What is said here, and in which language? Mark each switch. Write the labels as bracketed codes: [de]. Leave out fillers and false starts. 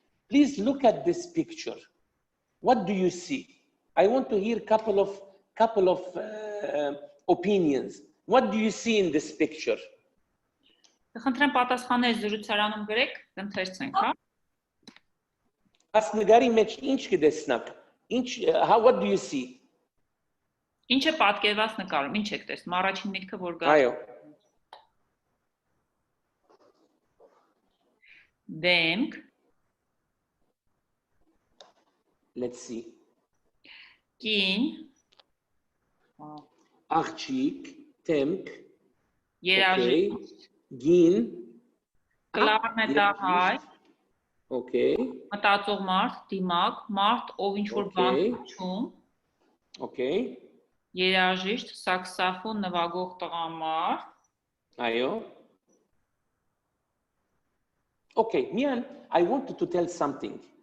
[en] Please look at this picture. What do you see? I want to hear a couple of opinions. What do you see in this picture? [hy] Խնդրեմ պատասխաններ զրուցարանում գրեք, ընթերցենք, հա։ Ասնգարի մեջ ինչ կտեսնաք? [en] What do you see? [hy] Ինչ է պատկերված նկարում, ինչ եք տեսնում, առաջին միտքը որ գա։ Այո։ Դեմք։ [en] Let's see. [hy] Կին։ Աղջիկ, դեմք։ Երաժիշտ։ Գին։ Կլարնետահայ։ [en] Okay. [hy] Մտածող մարդ, դիմակ, մարդ, ով ինչ որ բան հիշում։ [en] Okay. [hy] Երաժիշտ, սաքսոֆոն նվագող տղամարդ։ [en] Այո։ Okay, Mian, I wanted to tell something.